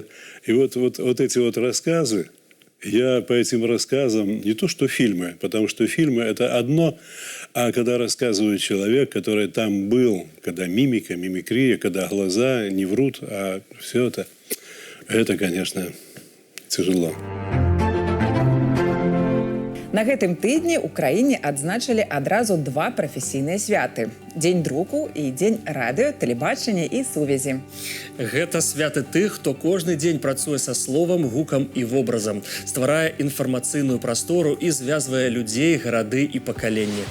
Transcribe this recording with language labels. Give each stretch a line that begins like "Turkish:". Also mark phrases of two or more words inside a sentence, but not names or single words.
Russian: И вот эти вот рассказы, я по этим рассказам, не то что фильмы, потому что фильмы – это одно, а когда рассказывает человек, который там был, когда мимика, мимикрия, когда глаза не врут, а все это, конечно, тяжело.
Belarusian: На гэтым тыдні ў краіне адзначылі адразу два прафесійныя святы: дзень друку і дзень радыё, тэлебачання і сувязі. Гэта святы тых, хто кожны дзень працуе са словам, гукам і вобразам, стварае інфармацыйную прастору і звязвае людзей, гарады і пакаленні.